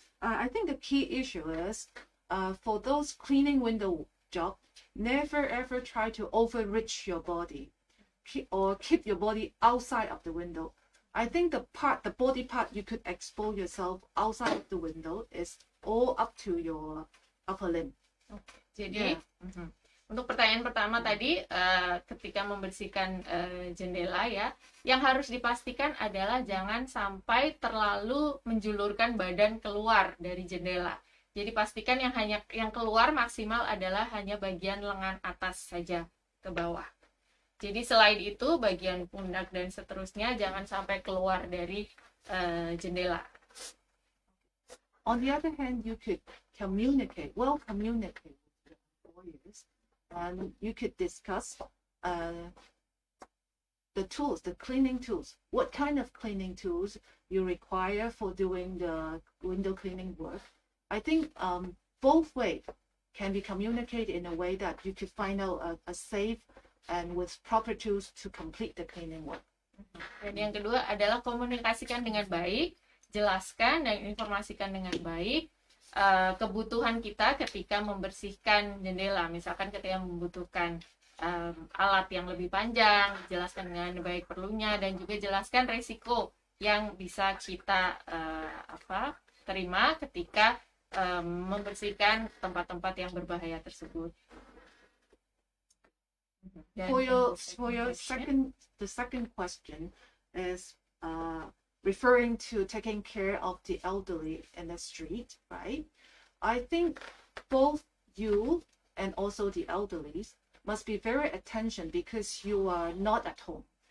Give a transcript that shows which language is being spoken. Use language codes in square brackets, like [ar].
[en] I think the key issue is for those cleaning window job, never ever try to overreach your body or keep your body outside of the window. I think the body part you could expose yourself outside of the window is all up to your upper limb. [id] Jadi untuk pertanyaan pertama tadi, ketika membersihkan jendela ya, yang harus dipastikan adalah jangan sampai terlalu menjulurkan badan keluar dari jendela. Jadi pastikan yang keluar maksimal adalah hanya bagian lengan atas saja ke bawah. Jadi selain itu bagian pundak dan seterusnya jangan sampai keluar dari jendela. [en] On the other hand, you could communicate with your employers. And you could discuss the tools, the cleaning tools. What kind of cleaning tools you require for doing the window cleaning work? I think both ways can be communicated in a way that you could find out a safe and with proper tools to complete the cleaning work. [id] Dan yang kedua adalah komunikasikan dengan baik, jelaskan dan informasikan dengan baik kebutuhan kita ketika membersihkan jendela. Misalkan ketika membutuhkan alat yang lebih panjang, jelaskan dengan baik perlunya, dan juga jelaskan resiko yang bisa kita terima ketika membersihkan tempat-tempat yang berbahaya tersebut. [en] For your second question is referring to taking care of the elderly in the street, right? I think both you and also the elderly must be very attention because you are not at home.